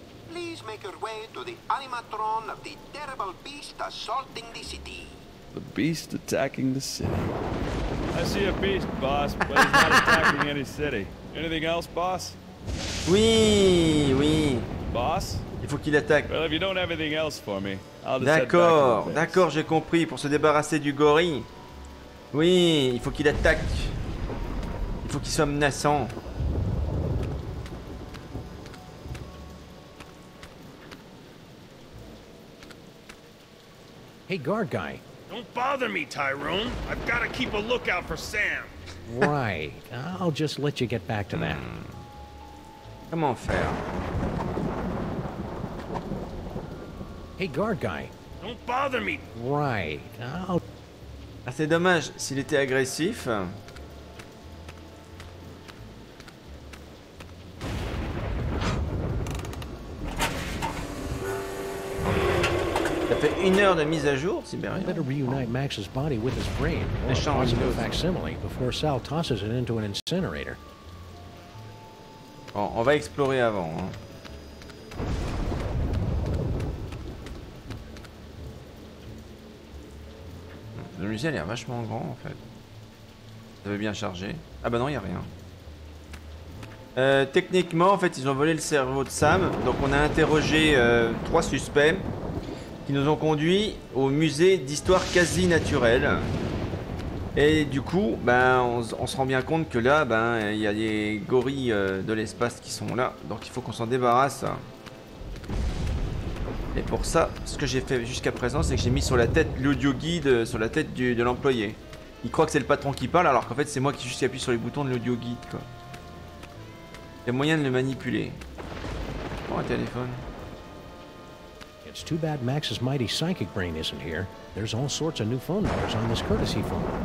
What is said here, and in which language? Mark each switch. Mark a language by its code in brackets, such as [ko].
[en] Please make your way to the animatron of the terrible beast assaulting the city. The beast attacking the city. I see a beast, boss, but he's not attacking any city. Anything else, boss? [fr] Oui, oui. [en] Boss? [fr] Il faut qu'il attaque. [en] Well, if you don't have anything else for me, I'll just head back to [fr] D'accord, [en] the base. [fr] d'accord, j'ai compris. Pour se débarrasser du gorille. Oui, il faut qu'il attaque. Il faut qu'il soit menaçant. [en] Hey, guard guy. Don't bother me, Tyrone. I've got to keep a lookout for Sam. Right. I'll just let you get back to that. [fr] Comment faire? [en] Hey, guard guy. Don't bother me. Right. I'll... [fr] Ah, c'est dommage, s'il était agressif. Ça fait 1 heure de mise à jour, Sibérien. [en] Better reunite Max's body with his brain, or a positive facsimile, before Sal tosses it into an incinerator. [fr] Bon, on va explorer avant. Hein. Le musée a l'air vachement grand en fait. Ça veut bien charger. Ah bah non, il n'y a rien. Techniquement, en fait, ils ont volé le cerveau de Sam. Donc on a interrogé 3 suspects qui nous ont conduits au musée d'histoire quasi naturelle. Et du coup, ben, on se rend bien compte que là, ben, il y a des gorilles de l'espace qui sont là. Donc il faut qu'on s'en débarrasse. Et pour ça, ce que j'ai fait jusqu'à présent, c'est que j'ai mis sur la tête l'audio guide, sur la tête de l'employé. Il croit que c'est le patron qui parle, alors qu'en fait c'est moi qui juste appuie sur les boutons de l'audio guide, quoi. Il y a moyen de le manipuler. Oh, un téléphone. [en] It's too bad Max's mighty psychic brain isn't here. There's all sorts of new phone numbers on this courtesy phone.